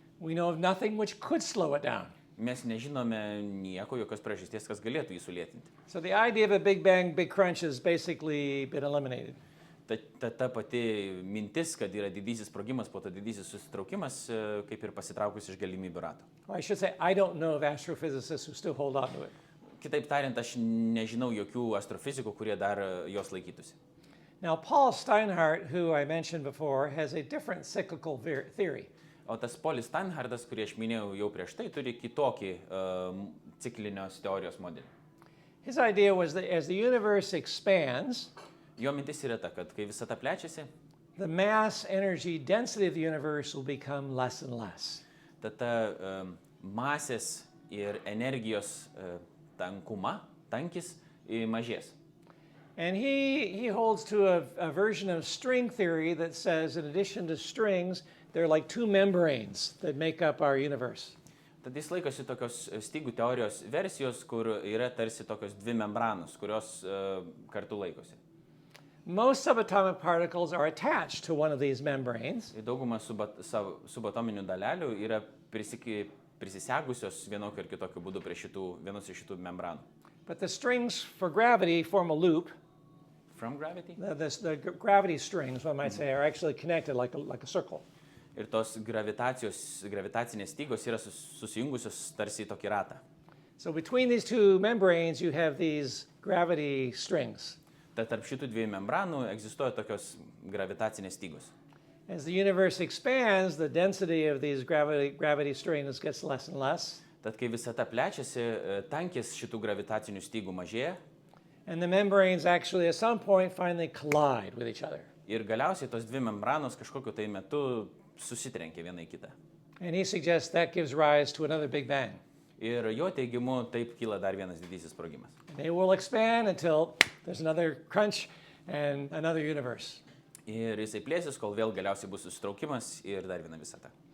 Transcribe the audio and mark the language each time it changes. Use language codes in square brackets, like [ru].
[en] We know of nothing which could slow it down. [lt] Mes nežinome nieko, jokios priežasties, kas galėtų jį sulėtinti. [en] So the idea of a Big Bang, Big Crunch has basically been eliminated. [lt] Ta pati mintis, kad yra didysis sprogimas, po to didysis susitraukimas, kaip ir pasitraukus iš galimybių rato. [en] Or I should say, I don't know of astrophysicists who still hold on to it. [lt] Kitaip tariant, aš nežinau jokių astrofizikų, kurie dar jos laikytųsi. [en] Now, Paul Steinhardt, who I mentioned before, has a different cyclical theory. [lt] O tas Paulis Steinhardtas, kurį aš minėjau jau prieš tai, turi kitokį ciklinios teorijos modelį. [en] His idea was that as the universe expands, [lt] Jo mintis yra ta, kad kai visata plečiasi, [en] the mass, energy, density of the universe will become less and less. [lt] Tada masės ir energijos tankis mažės. [en] And he holds to a version of string theory that says, in addition to strings, there are like two membranes that make up our universe. [lt] Tad jis laikosi tokios stygų teorijos versijos, kur yra tarsi tokios dvi membranos, kurios kartu laikosi. [en] Most subatomic particles are attached to one of these membranes. [lt] Dauguma subatominių dalelių yra prisisegusios vienokiu ir kitokiu būdu prie vienos iš šitų membranų. [en] But the strings for gravity form a loop. From gravity? The gravity strings, one might say, are actually connected like a circle. [lt] Ir tos gravitacinės stygos yra susijungusios tarsi į tokį ratą. [en] So between these two membranes, you have these gravity strings. [lt] Tad tarp šitų dviejų membranų egzistuoja tokios gravitacinės stygos. [en] As the universe expands, the density of these gravity strings gets less and less. [lt] Tad kai visata plečiasi, tankis šitų gravitacinių stygų mažėja. [en] And the membranes actually at some point finally collide with each other. [lt] Ir galiausiai tos dvi membranos kažkokiu tai metu susitrenkia viena į kitą. [en] And he suggests that gives rise to another Big Bang. [lt] Ir jo teigimu taip kyla dar vienas didysis sprogimas. [en] They will expand until there's another crunch and another universe. [lt] Ir jisai plėsis, kol vėl galiausiai bus susitraukimas ir dar viena visata.